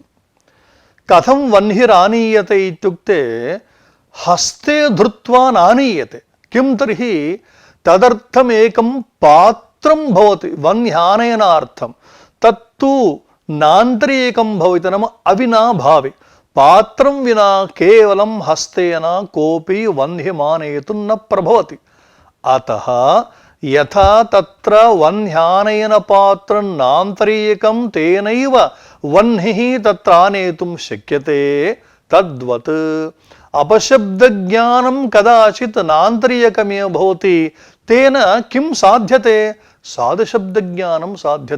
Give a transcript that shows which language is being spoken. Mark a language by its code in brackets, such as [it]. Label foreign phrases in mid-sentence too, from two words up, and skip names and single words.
[sa] कथं वह्निरानीयते इत्युक्ते हस्ते धृत्वा नानीयते। किं तर्हि तदर्थमेकं पात्रं भवति वह्न्यानयनार्थं, तत्तु नान्तरीयकं भवति, नाम अविनाभावे। పాత్రం వినా కేవలం హస్తేన కోపి వహ్నిమానయితుం న ప్రభవతి. అతః యథా తత్ర వహ్న్యానయన పాత్రం నాంతరీయకం తేనైవ వహ్నిః తత్ర ఆనేతుం శక్యతే తద్వత్ అపశబ్దజ్ఞానం కదాచిత్ నాంతరీయకమేవ భవతి తేన కిం సాధ్యతే సాధుశబ్దజ్ఞానం సాధ్యతే.